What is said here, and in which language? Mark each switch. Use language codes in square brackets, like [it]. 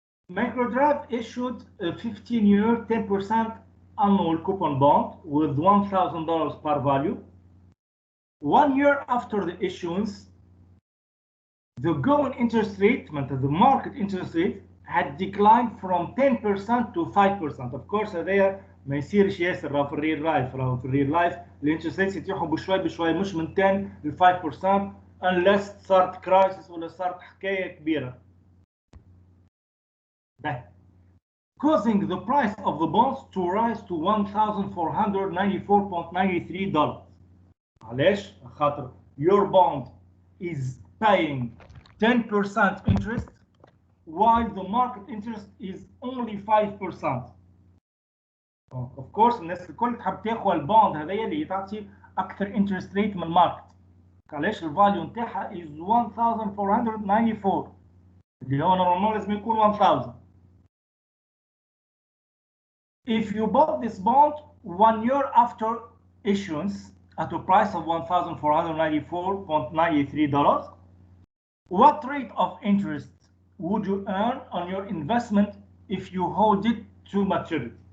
[en] Microdrive issued a 15-year 10% annual coupon bond with $1,000 par value. 1 year after the issuance, the going interest rate, the market interest rate, had declined from 10% to 5%. Of course, [ar] هذايا ما يصيرش ياسر راهو في الريل لايف. راهو في الريل لايف الانترست ريتس يتيحوا بشوي بشوي مش من 10 ل 5% unless صارت كرايسيس ولا صارت حكايه كبيره. [en] Causing the price of the bonds to rise to $1,494.93. [ar] علاش؟ خاطر [en] your bond is paying 10% interest while the market interest is only 5%. Of course [ar] الناس الكل تحب تاخذ البوند هذايا اللي تعطي اكثر [en] interest rate [ar] من الماركت. علاش الفاليو نتاعها is 1494 اللي هو نورمال لازم يكون 1000. [en] If you bought this bond 1 year after issuance at a price of $1,494.93, what rate of interest would you earn on your investment if you hold it to maturity?